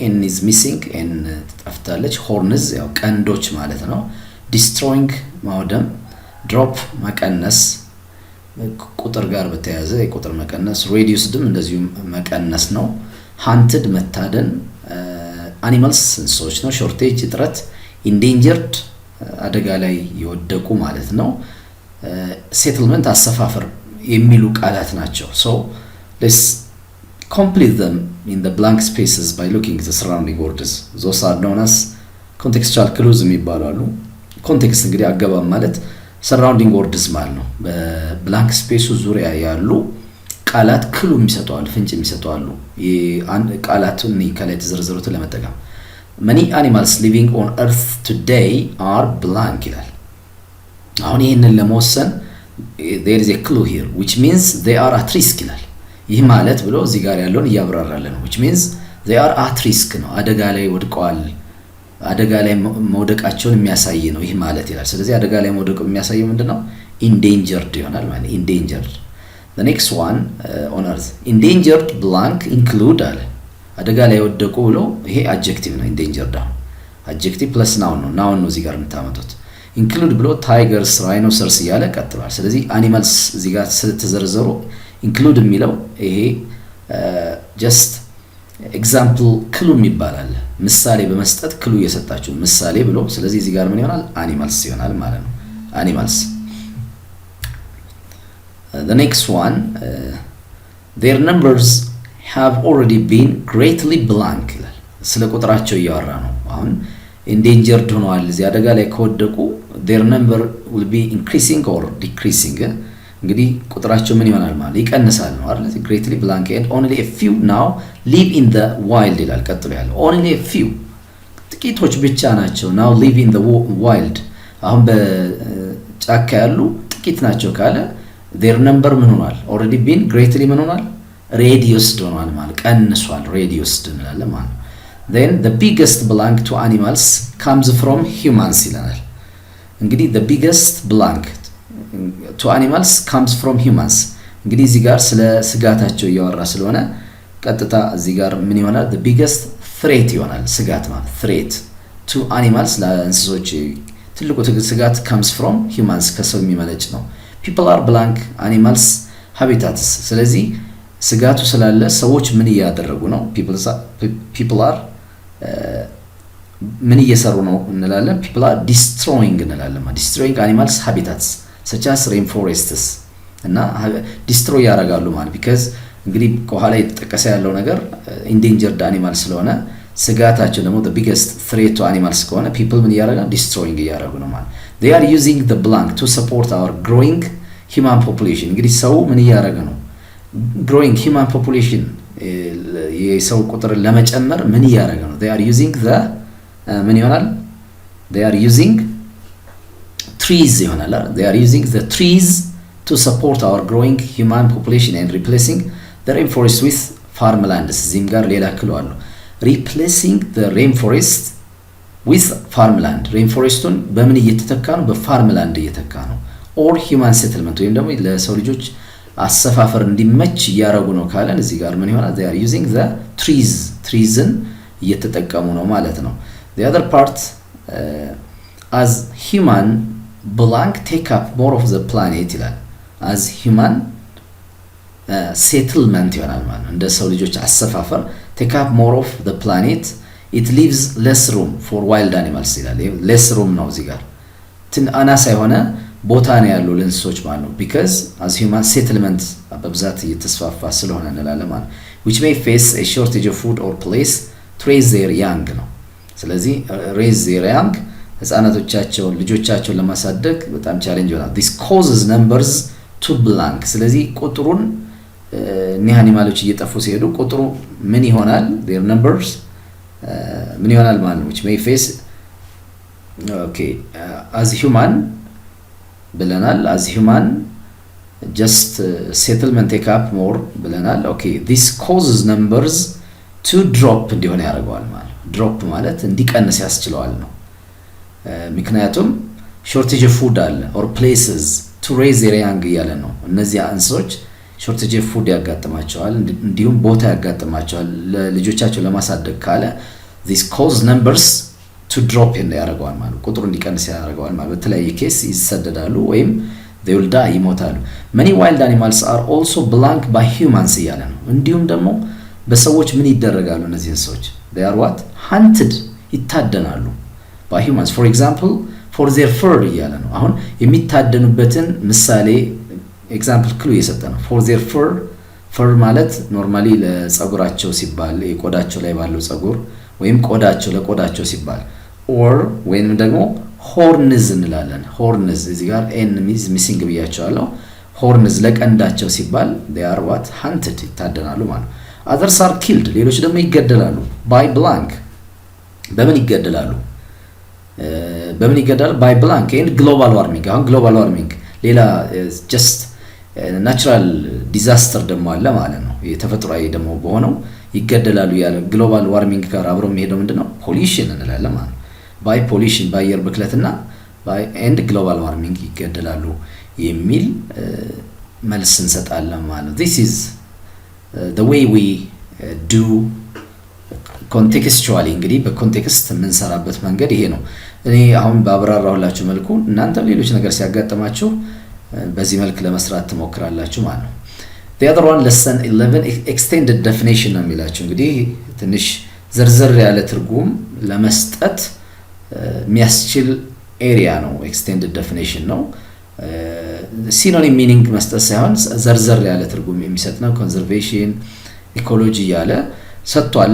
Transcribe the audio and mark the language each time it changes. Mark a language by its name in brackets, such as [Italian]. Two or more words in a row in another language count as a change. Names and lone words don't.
[English] n is missing n [Amharic] ተጠፍታለች። horns ያው ቀንዶች ማለት ነው። destroying ማውደም፣ drop መቀነስ ቁጥር ጋር በተያያዘ የቁጥር መቀነስ፣ reducedም እንደዚሁ መቀነስ ነው። hunted መታደን፣ animals እንስሶች ነው። shortage እጥረት፣ endangered አደጋ ላይ የወደቁ ማለት ነው። settlement አሰፋፈር የሚሉ ቃላት ናቸው። [English] so let's complete them in the blank spaces by looking at the surrounding words. those are known as contextual clues [Amharic] የሚባሉ አሉ። context እንግዲህ አገባብ ማለት [English] surrounding words [Amharic] ማለት ነው። በብላንክ ስፔሱ ዙሪያ ያሉ ቃላት ክሉ የሚሰጡአሉ፣ ፍንጭ የሚሰጡአሉ። ቃላቱን ከላይ ተዘርዝሩት ለመጠቀም [English] many animals living on earth today are blank [Amharic] ይላል። አሁን ይሄንን ለመወሰን [English] there is a clue here which means they are at risk [Amharic] ይላል። ይህ ማለት ብሎ እዚህ ጋር ያለውን ያብራራለን ነው [English] which means they are at risk [Amharic] ነው፣ አደጋ ላይ ወድቀዋል አደጋ ላይ መውደቃቸውን የሚያሳይ ነው ይህ ማለት ይላል። ስለዚህ አደጋ ላይ መውደቁ የሚያሳየው ምንድነው? [English] endangered [Amharic] ይሆናል ማለት [English] endangered። the next one on earth endangered blank include [Amharic] አለ አደጋ ላይ ወደቁ ብሎ ይሄ adjective ነው endangered ነው [English] adjective plus noun [Amharic] ነው noun ነው እዚህ ጋር የምታመጡት include ብሎ [English] tigers rhinoceros [Amharic] እያለ ቀጥሏል። ስለዚህ animals እዚህ ጋር ስለተዘረዘሩ include የሚለው ይሄ [English] just example [Amharic] ክሉ ይባላል ምሳሌ በመስጠት ክሉ እየሰጣችሁ ምሳሌ ብሎ ስለዚህ እዚህ ጋር ምን ይሆናል animals ይሆናል ማለት ነው animals። [English] the next one their numbers have already been greatly blank [Amharic] ይላል ስለ ቁጥራቸው እያወራ ነው። አሁን endangered ሆነዋል እዚህ አደጋ ላይ ከወደቁ [English] their number will be increasing or decreasing [Amharic] እንግዲህ ቁጥራቸው ምን ይሆናል ማለት ይቀንሳል ነው አይደል? [English] greatly blank and only a few now live in the wild [Amharic] ይላል ቀጥሎ ያለው [English] only a few [Amharic] ጥቂቶች ብቻ ናቸው [English] now live in the wild [Amharic] አሁን በጫካ ያሉ ጥቂት ናቸው ካለ [English] their number [Amharic] ምን ሆኗል [English] already been greatly [Amharic] ምን ሆኗል reduced ሆኗል ማለት ቀንሷል reduced እንላለን ማለት [English] then the biggest blank to animals comes from humans [Amharic] ይላል። እንግዲህ [English] the biggest blank to animals comes from humans [Amharic] እንግዲህ እዚህ ጋር ስለ ስጋታቸው እያወራ ስለሆነ ቀጥታ እዚህ ጋር ምን ይሆናል [English] the biggest threat [Amharic] ይሆናል ስጋት ማለት [English] threat to animals [Amharic] ለእንስሶች ትልቁ ስጋት [English] comes from humans [Amharic] ከሰው የሚመነጭ ነው። [English] people are blank animals habitats [Amharic] ስለዚህ ስጋቱ ስላለ ሰዎች ምን እያደረጉ ነው [English] people are [Amharic] ምን እየሰሩ ነው እንላለን [English] people are destroying [Amharic] እንላለን [English] destroying animals habitats such as rainforests [Amharic] እና destroy ያደርጋሉ ማለት because እንግዲህ ከኋላ የተጠቀሰ ያለው ነገር [English] endangered animals [Amharic] ስለሆነ ስጋታቸው ደግሞ [English] the biggest threat to animals [Amharic] ከሆነ people ምን ያደርጋሉ destroying ያደርጉ ነው ማለት [English] they are using the blank to support our growing human population [Amharic] እንግዲህ ሰው ምን ያደርጋ ነው [English] growing human population [Amharic] የሰው ቁጥር ለመጨመር ምን ያደርጋ ነው [English] they are using the [Amharic] ምን ይሆናል [English] they are using trees ይሆናል they are using the trees to support our growing human population and replacing the rainforest with farmlands [Amharic] እዚህም ጋር ሌላ ክሉ አለው [English] replacing the rainforest with farmland rainforestን [Amharic] በምን እየተተካ ነው [English] በfarmland [Amharic] እየተካ ነው [English] or human settlement [Amharic] ወይም ደግሞ ለሰው ልጆች አሰፋፈር እንዲመች ያረጉ ነው ካለን እዚህ ጋር ምን ይሆናል [English] they are using the treesን [Amharic] እየተጠቀሙ ነው ማለት ነው። [English] the other part as human blank take up more of the planet ይላል as human settlement [Amharic] ይሆናል ማለት ነው እንደ ሰው ልጆች አሰፋፈር [English] take up more of the planet it leaves less room for wild animals ይላል less room [Amharic] ነው እዚህ ጋር አናሳ የሆነ ቦታ ነው ያለው ለእንስሶች ማለት ነው [English] because as human settlement [Amharic] በብዛት እየተስፋፋ ስለሆነ እንላለን ማለት [English] which may face a shortage of food or place to raise their young [Amharic] ነው። ስለዚህ [English] raise their young [Amharic] ህፃናቶቻቸውን ልጆቻቸውን ለማሳደግ በጣም ቻሌንጅ ይሆናል [English] this causes numbers to blank [Amharic] ስለዚህ ቁጥሩን እነዚህ አኒማሎች እየጠፉ ሲሄዱ ቁጥሩ ምን ይሆናል [English] their numbers [Amharic] ምን ይሆናል ማለት ነው [English] which may face okay as human ብለናል as human just settlement take up more ብለናል okay this causes numbers to drop [Amharic] እንዲሆን ያደርጋል ማለት [English] drop [Amharic] ማለት እንዲቀንስ ያስችለዋል ነው ምክንያቱም [English] shortage of food አለ or places to raise their young እያለ [Amharic] ነው እነዚህ እንስሶች [English] shortage of food [Amharic] ያጋጥማቸዋል እንዲሁም ቦታ ያጋጥማቸዋል ለልጆቻቸው ለማሳደግ ካለ [English] this causes numbers to drop [Amharic] in ያደርጋል ማለት ቁጥሩ እንዲቀንስ ያደርጋል ማለት በተለያየ ኬስ ይሰደዳሉ ወይም [English] they will die ይሞታሉ many wild animals are also blank by humans [Amharic] እያለ ነው እንዲሁም ደግሞ በሰዎች ምን ይደረጋሉ እነዚህ እንስሶች [English] they are what hunted ይታደናሉ by humans for example for their fur [Amharic] እያለ ነው አሁን የሚታደኑበትን ምሳሌ example ክሉ እየሰጠ ነው [English] for their fur [Amharic] ማለት normally ለፀጉራቸው ሲባል የቆዳቸው ላይ ባለው ፀጉር ወይም ቆዳቸው ለቆዳቸው ሲባል or ወይንም ደግሞ horns እንላለን horns እዚህ ጋር [English] n is missing [Amharic] ብያቸዋለሁ horns ለቀንዳቸው ሲባል [English] they are what hunted [Amharic] ይታደናሉ ማለት [English] others are killed [Amharic] ሌሎች ደግሞ ይገደላሉ [English] by blank [Amharic] በምን ይገደላሉ [English] by blank and global warming [Amharic] አሁን [English] global warming [Amharic] ሌላ [English] just natural disaster [Amharic] ደግሞ አለ ማለት ነው የተፈጥሯዊ ደግሞ በሆነው ይገደላሉ ያለ [English] global warming [Amharic] ጋር አብሮ የሚሄደው ምንድነው pollution እንላለን ማለት [English] by pollution [Amharic] በአየር ብክለትና [English] by and global warming [Amharic] ይገደላሉ የሚል መልስ እንሰጣለን ማለት ነው። [English] This is the way we do contextually [Amharic] እንግዲህ በኮንቴክስት የምንሰራበት መንገድ ይሄ ነው። እኔ አሁን ባብራራሁላችሁ መልኩ እናንተም ሌሎች ነገር ሲያጋጥማችሁ በዚህ መልክ ለመስራት ትሞክራላችሁ ማለት ነው። [English] The other one lesson 11 extended definition [Amharic] ነው የሚላችሁ እንግዲህ ትንሽ ዝርዝር ያለ ትርጉም ለመስጠት የሚያስችል ኤሪያ ነው። [English] extended definition [Amharic] ነው። [English] synonym meaning [Amharic] መስጠት ሳይሆን ዝርዝር ያለ ትርጉም የሚሰጥ ነው። [English] conservation ecology [Amharic] ያለ ሰጥቷል።